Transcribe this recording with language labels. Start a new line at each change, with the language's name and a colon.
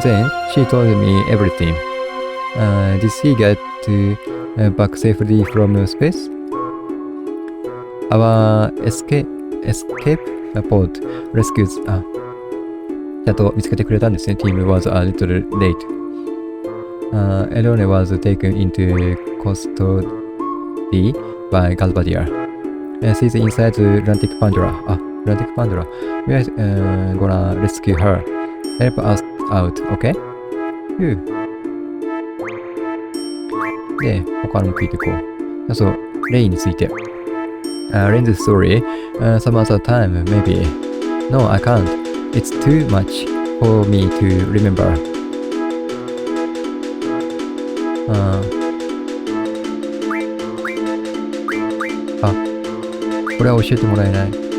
English: Then she told me everything. Did she get back safely from space? Our escape pod rescues
Japanese: ちゃんと見つけてくれたんですね。
English: Team was a little late. Elone was taken into custody by Galbadia. She's inside the Atlantic Pandora. Atlantic Pandora. We are gonna rescue her. Help us out, okay?
Japanese: で、他のも聞いていこう。そう、レイについて。
English: Rain's story, some other time, maybe. No, I can't. It's too much for me to remember.
Japanese: あ、これは教えてもらえない。